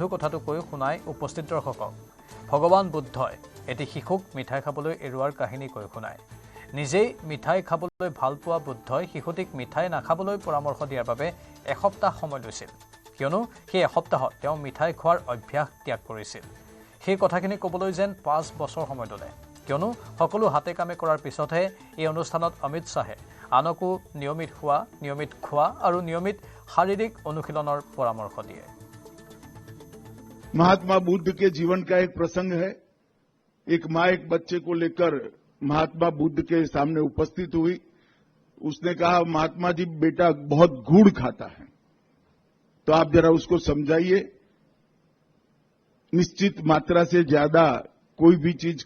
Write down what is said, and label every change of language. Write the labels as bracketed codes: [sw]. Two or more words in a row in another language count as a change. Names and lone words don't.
[as] কথাটো কৈ শুনাই উপস্থিত দৰ্শকক ভগৱান বুদ্ধই এটি শিশুক মিঠাই খাবলৈ এৰুৱাৰ কাহিনী কৈ শুনায় নিজেই মিঠাই খাবলৈ ভাল পোৱা বুদ্ধই শিশুটিক মিঠাই নাখাবলৈ পৰামৰ্শ দিয়াৰ বাবে এসপ্তাহ সময় লৈছিল কিয়নো সেই এসপ্তাহত তেওঁ মিঠাই খোৱাৰ অভ্যাস ত্যাগ কৰিছিল সেই কথাখিনি ক'বলৈ যেন 5 বছৰ সময় ল'লে কিয়নো সকলো হাতে কামে কৰাৰ পিছতহে এই অনুষ্ঠানত অমিত শ্বাহে আনকো নিয়মিত খোৱা আৰু নিয়মিত শাৰীৰিক অনুশীলনৰ পৰামৰ্শ দিয়ে [hi] महात्मा बुद्ध के जीवन का एक प्रसंग है एक मां एक बच्चे को लेकर महात्मा बुद्ध के सामने उपस्थित हुई उसने कहा महात्मा जी बेटा बहुत गुड़ खाता है तो आप जरा उसको समझाइए निश्चित मात्रा से ज्यादा कोई भी चीज